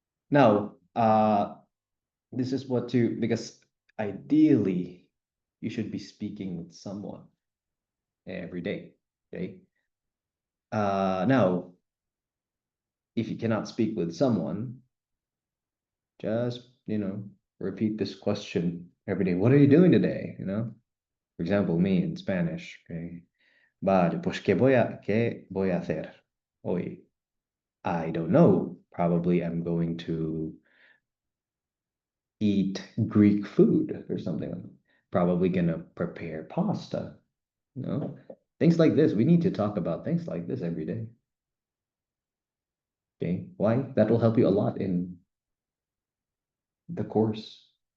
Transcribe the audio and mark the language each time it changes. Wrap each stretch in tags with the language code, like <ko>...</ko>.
<en>Now, this is what to, because ideally, you should be speaking with someone every day, okay? Now, if you cannot speak with someone, just, repeat this question every day. What are you doing today? For example, me in Spanish, okay?</en> <es>Vale, pues qué voy a hacer hoy?</es> <en>I don't know. Probably I'm going to eat Greek food or something. Probably gonna prepare pasta, Things like this. We need to talk about things like this every day. Okay, why? That will help you a lot in the course.</en>